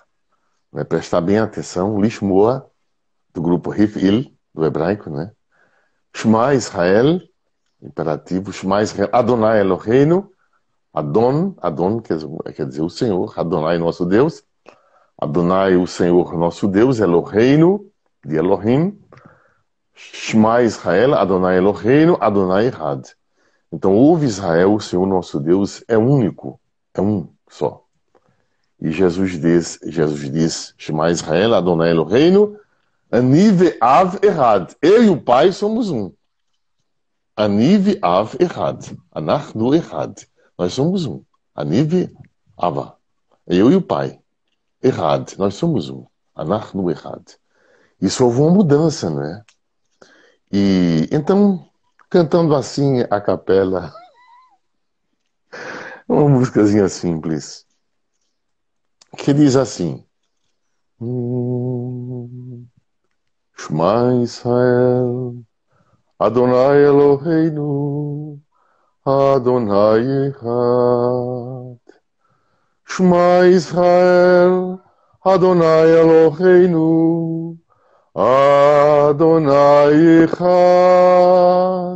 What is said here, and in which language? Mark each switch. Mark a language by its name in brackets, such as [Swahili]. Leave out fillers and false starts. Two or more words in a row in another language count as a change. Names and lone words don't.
[Portuguese] Vai prestar bem atenção. Lishmoa, do grupo Hifil, do hebraico, né? [Hebrew] שמע ישראל, imperativo. שמע ישראל, אדוני אלוהינו. [Portuguese] Adon quer dizer o Senhor. Adonai, nosso Deus. Adonai, o Senhor, nosso Deus. Eloheinu, de Elohim. [Hebrew] שמע ישראל, אדוני אלוהינו, אדוני אחד. [Portuguese] Então, ouve Israel, o Senhor nosso Deus é único, é um só. E Jesus diz, [Hebrew] שמע ישראל, אדוני אלוהינו, אני ואב אחד. [Portuguese] Eu e o Pai somos um. [Hebrew] אני ואב אחד. אנחנו אחד. [Portuguese] Nós somos um. [Hebrew] אני ואבא. [Portuguese] Eu e o Pai. Erad. Nós somos um. [Hebrew] אנחנו אחד. [Portuguese] Isso houve uma mudança, não é? E então, cantando assim a capela, uma músicazinha simples, que diz assim: [Hebrew] שמע ישראל, אדוני אלוהינו, אדוני אחד. שמע ישראל, אדוני אלוהינו, אדוני אחד.